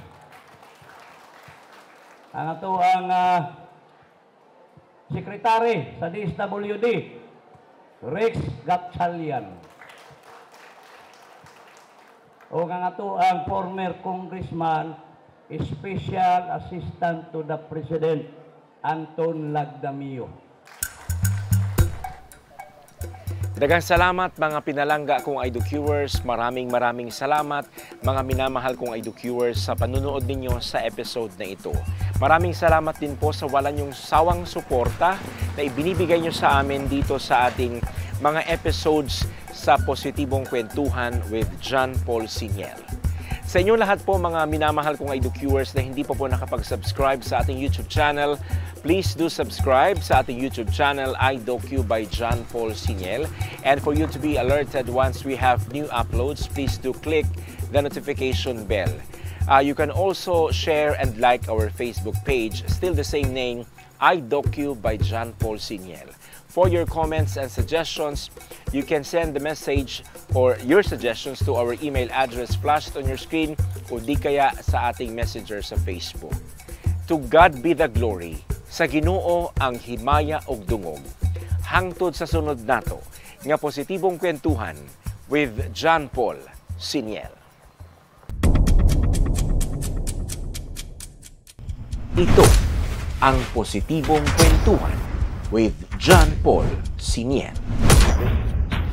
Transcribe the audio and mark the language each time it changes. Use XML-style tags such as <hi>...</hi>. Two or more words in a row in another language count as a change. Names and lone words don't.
<ceb>ang ato ang Secretary sa DSWD Rex Gatchalian, o ang ato ang</ceb> <en>former Congressman Special Assistant to the President</en> <ceb>Anton Lagdamio. Daghang salamat mga pinalangga kong IDOCuers.</ceb> <tl>Maraming salamat mga minamahal kong IDOCuers sa panunood ninyo sa episode na ito. Maraming salamat din po sa wala niyong sawang suporta na ibinibigay niyo sa amin dito sa ating mga episodes sa Positibong Kwentuhan with John Paul Siniel. Sa inyo lahat po mga minamahal kong IDOCuers na hindi pa po nakapag-subscribe sa ating YouTube channel,</tl> <en>please do subscribe</en> <tl>sa ating YouTube channel, IDOCU by John Paul Siniel.</tl> <en>And for you to be alerted once we have new uploads, please do click the notification bell. You can also share and like our Facebook page, still the same name, IDOCU by John Paul Siniel. For your comments and suggestions, you can send the message or your suggestions to our email address flashed on your screen</en> <tl>o di kaya sa ating messenger sa Facebook.</tl> <en>To God be the glory.</en> <ceb>Sa Ginoo ang himaya og dungog. Hangtod sa sunod nato nga Positibong Kwentuhan with John Paul Siniel.</ceb> <tl>Ito ang Positibong Kwentuhan with John Paul Siniel.</tl>